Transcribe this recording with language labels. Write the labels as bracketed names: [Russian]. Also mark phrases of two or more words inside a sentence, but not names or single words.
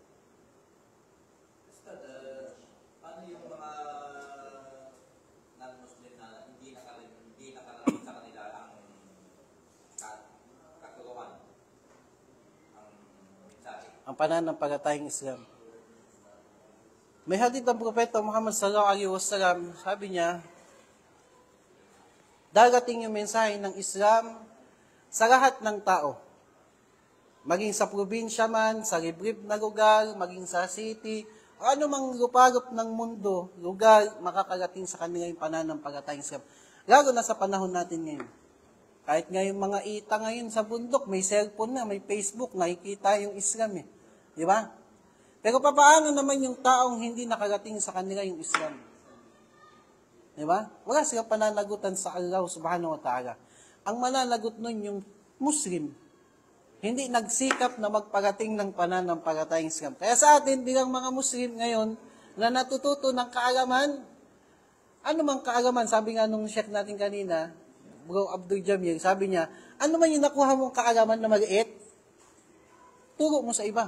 [Filipino] Paano yung mga non-Muslim na hindi nakarating sa kanila ang kagagawan, ang mensahe? Ang pananampalatayang Islam. May hadith ng Propeta Muhammad [Arabic] صلى الله عليه وسلم, [Filipino] sabi niya, darating yung mensahe ng Islam sa lahat ng tao. Maging sa probinsya man, sa liblib na lugar, maging sa city, o anumang luparup ng mundo, lugar, makakarating sa kanila yung pananampalatayang Islam. Lalo na sa panahon natin ngayon. Kahit ngayon mga ita ngayon sa bundok, may cellphone na, may Facebook, nakikita yung Islam eh. Di ba? Pero paano naman yung taong hindi nakarating sa kanila yung Islam? Di ba? Wala silang pananagutan sa Allah [Arabic] سبحانه وتعالى. [Filipino] Ang mananagot nun yung Muslim. Hindi nagsikap na magparating ng pananampalatayang Islam. Kaya sa atin, bilang mga Muslim ngayon, na natututo ng kaalaman, ano mang kaalaman, sabi nga nung Sheikh natin kanina, Bro Abdul Jamil, sabi niya, ano man yung nakuha mong kaalaman na maliit, turo mo sa iba.